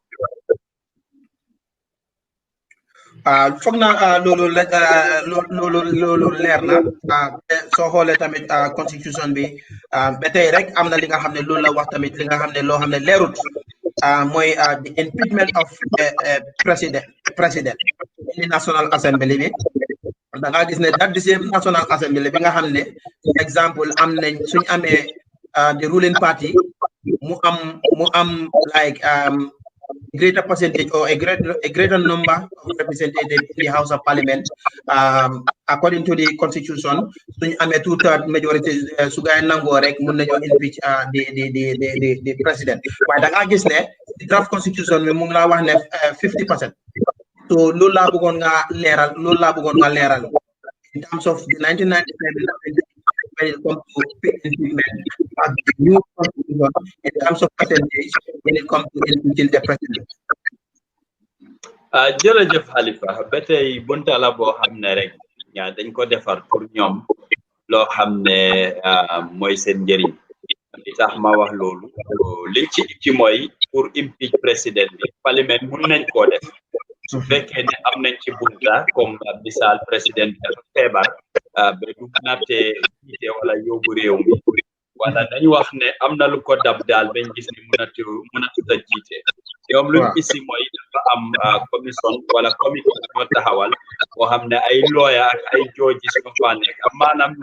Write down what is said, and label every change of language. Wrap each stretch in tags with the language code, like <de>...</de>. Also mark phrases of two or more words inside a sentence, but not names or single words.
<wo>foog naa loolu leer na soo xoolee tamit constitution bi ba tey rek am na li nga xam ne loolu la wax tamit li nga xam ne loo xam ne leerut mooy</wo> <en>the impeachment of president in National Assembly</en> <wo>bi da ngaa gis ne</wo> <en>that the same National Assembly</en> <wo>bi nga xam ne exemple am nañ suñ amee</wo> <en>the ruling party</en> <wo>mu am</wo> <en>like greater percentage or a greater number of representatives in the House of Parliament, according to the Constitution.</en> <wo>Suñ amee 2/3 majority su gaay nangoo rek mun nañoo</wo> <en>impeach the president.</en> <wo>waaye da ngaa gis ne</wo> <en>draft constitution</en> <wo>bi mu ngi laa wax ne 50%.</wo> <en>so</en> <wo>loolu laa bëggoon nga leeral</wo> <en>in terms of the 1997 when it comes to impeachment, the new constitution in terms of percentage when it comes to impeaching the president?</en> <wo>jërëjëf Halifa ba tey bunta la boo xam ne rek dañ ko defar pour ñoom loo xam ne mooy seen njëriñ li tax ma wax loolu liñ ci mooy pour impeach président bi parlement mun nañ koo def su fekkee ne am nañ ci bunta comme misaal président bi dafa feebar ba du natte jiite wala yóbbu réew mi wala dañ wax ne am na lu ko dab daal bañ gis ni mënatut a jiite ñoom luñ isi mooy dafa am commission wala comité ñoo taxawal boo xam ne ay lawyer ak ay judges ñoo fa nekk maanaam ñu</wo>